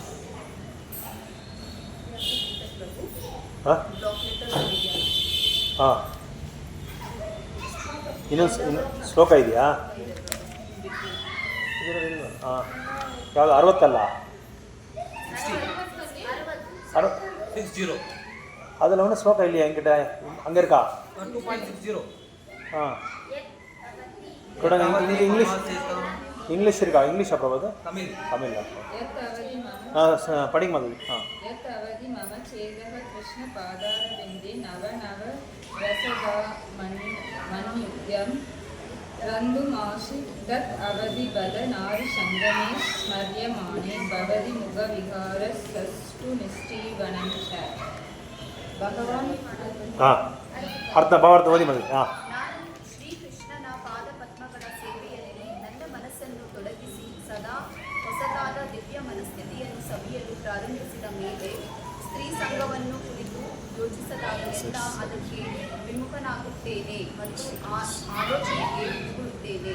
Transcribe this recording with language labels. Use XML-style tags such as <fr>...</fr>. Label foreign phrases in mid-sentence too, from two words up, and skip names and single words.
<kn>ಇನ್ನೊಂದು ಶ್ಲೋಕ ಇದೆಯಾ? ಯಾವುದು 60 ಅಲ್ಲ 60</kn> <ta>அதில் ஒன்று ஸ்லோகம் இல்லையா என்கிட்ட? அங்கே இருக்கா? 2.60. கொடுங்க. இங்கிலீஷ் இங்கிலீஷ் இருக்கா? இங்கிலீஷ் அப்புறம் அது தமிழ். தமிழ்</ta> <sa>यत् अवधि मम</sa> <ta>படிங்க மாதிரி.</ta> <sa>यत् अवधि मम चेदः कृष्णपादारविन्दे नव नव रसदा मन्युद्यं रन्दुमाशि तत् अवधि बल नारिसङ्गमे स्मर्यमाणे भवति मुखविहारस्तु निष्ठीवनं च भगवान्</sa> <kn>ಅರ್ಥ ಭಾವಾರ್ಥ ಓದಿ ಮಾಡಿ. ನಾನು ಶ್ರೀಕೃಷ್ಣನ ಪಾದ ಪದ್ಮಗಳ ಸೇವೆಯಲ್ಲಿ ನನ್ನ ಮನಸ್ಸನ್ನು ತೊಡಗಿಸಿ ಸದಾ ಹೊಸದಾದ ದಿವ್ಯ ಮನಸ್ಥಿತಿಯನ್ನು ಸವಿಯಲು ಪ್ರಾರಂಭಿಸಿದ ಮೇಲೆ ಸ್ತ್ರೀ ಸಂಘವನ್ನು ಕುರಿತು ಯೋಚಿಸದಾಗಲೆಲ್ಲ ಅದಕ್ಕೆ ವಿಮುಖನಾಗುತ್ತೇನೆ ಮತ್ತು ಆ ಆಲೋಚನೆಗೆ ಮುಗುಳುತ್ತೇನೆ.</kn>